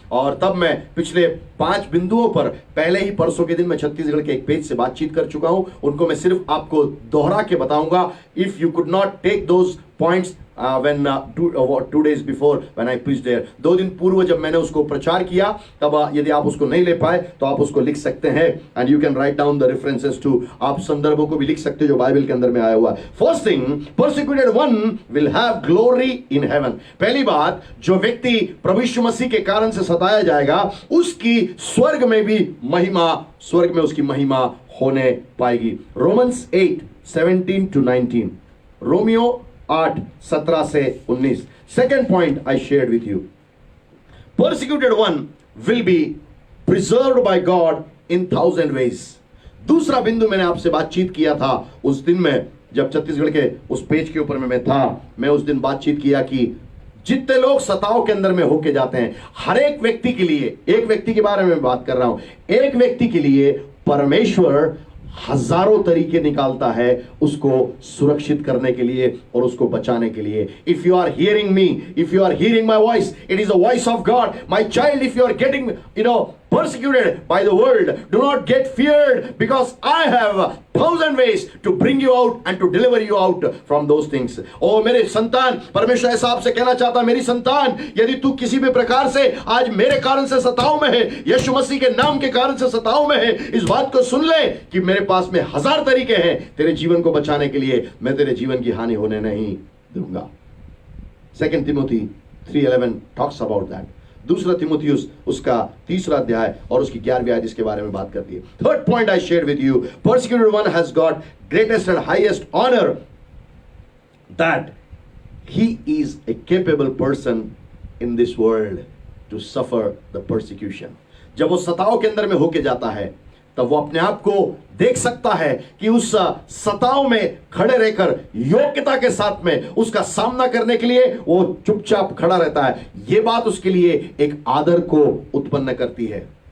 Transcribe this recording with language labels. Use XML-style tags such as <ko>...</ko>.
<hi>और तब मैं पिछले 5 बिंदुओं पर पहले ही परसों के दिन मैं छत्तीसगढ़ के एक पेज से बातचीत कर चुका हूं. उनको मैं सिर्फ आपको दोहरा के बताऊंगा.</hi> <en>If you could not take those points when 2 days before when I preached there,</en> <hi>2 दिन पूर्व जब मैंने उसको प्रचार किया, तब यदि आप उसको नहीं ले पाए तो आप उसको लिख सकते हैं.</hi> <en>and you can write down the references to.</en> <hi>आप संदर्भों को भी लिख सकते हो जो बाइबल के अंदर में आया हुआ.</hi> <en>First thing, persecuted one will have glory in heaven.</en> <hi>पहली बात, जो व्यक्ति प्रभु यीशु मसीह के कारण से सताया जाएगा, उसकी स्वर्ग में भी महिमा, स्वर्ग में उसकी महिमा होने पाएगी.</hi> <en>Romans 8:17-19. रोमियो 8:17 से 19. Second point I shared with you. Persecuted one will be preserved by God in 1,000 ways.</en> <hi>दूसरा बिंदु मैंने आपसे बातचीत किया था उस दिन में, जब छत्तीसगढ़ के उस पेज के ऊपर में मैं था. मैं उस दिन बातचीत किया कि जितने लोग सताव के अंदर में होके जाते हैं, हर एक व्यक्ति के लिए, एक व्यक्ति के बारे में बात कर रहा हूं, एक व्यक्ति के लिए परमेश्वर हजारों तरीके निकालता है उसको सुरक्षित करने के लिए और उसको बचाने के लिए.</hi> <en>If you are hearing me, if you are hearing my voice, it is the voice of God. My child, if you are getting persecuted by the world, do not get feared, because I have 1,000 ways to bring you out and to deliver you out from those things.</en> <hi>ओ मेरे संतान, परमेश्वर ऐसा आपसे कहना चाहता, मेरी संतान, यदि तू किसी भी प्रकार से आज मेरे कारण से सताव में है, यीशु मसीह के नाम के कारण से सताव में है, इस बात को सुन ले कि मेरे पास में 1000 तरीके हैं तेरे जीवन को बचाने के लिए. मैं तेरे जीवन की हानि होने नहीं दूंगा.</hi> <en>2 Timothy 3:11 talks about that.</en> <hi>दूसरा तिमुथियुस उसका 3रा अध्याय और उसकी 11वीं आयत इसके बारे में बात करती है.</hi> <en>Third point I share with you, persecuted one has got greatest and highest honor, that he is a capable person in this world to suffer the persecution.</en> <hi>जब वो सताव के अंदर में होके जाता है तब वो अपने आप को देख सकता है कि उस सताव में खड़े रहकर योग्यता के साथ में उसका सामना करने के लिए वो चुपचाप खड़ा रहता है. ये बात उसके लिए एक आदर को उत्पन्न करती है.</hi>